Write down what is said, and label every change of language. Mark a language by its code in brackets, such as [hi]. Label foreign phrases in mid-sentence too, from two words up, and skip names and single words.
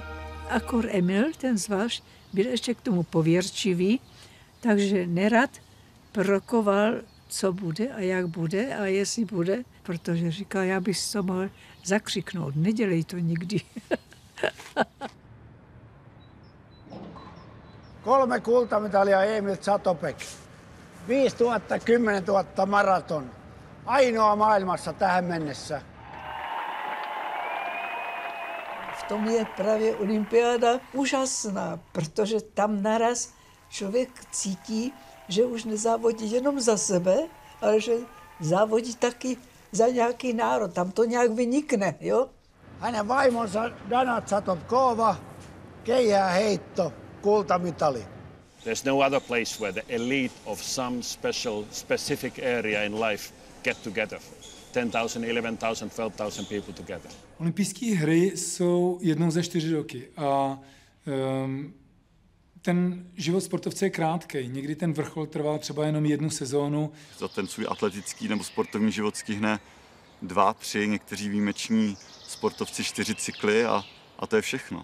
[cs] Akor Emil, ten zvlášť, byl ještě k tomu pověrčivý, takže nerad prokoval, co bude a jak bude a jestli bude, protože říkal, já bych si to mohl zakřiknout, nedělej to nikdy. [fi] 3 kultamitalia Emil Zátopek. 5 000, 10 000 maraton. Ainoa maailmassa tähän mennessä. [cs] V tom je právě olympiáda úžasná, protože tam naraz člověk cítí, že už nezávodí jenom za sebe, ale že závodí taky za nějaký národ. Tam to nějak vynikne, jo? [fi] Hänen vaimonsa Dana Zátopkova, keihääheitto, kultamitali. [en] There's no other place where the elite of some specific area in life get together. 10,000, 11,000, 12,000 people together. [cs] Olympijské hry jsou jednou za 4 roky a ten život sportovce je krátkej. Někdy ten vrchol trvá třeba jenom 1 sezónu. Za ten svůj atletický nebo sportovní život stihne 2, 3, někteří výjimeční sportovci 4 cykly a to je všechno.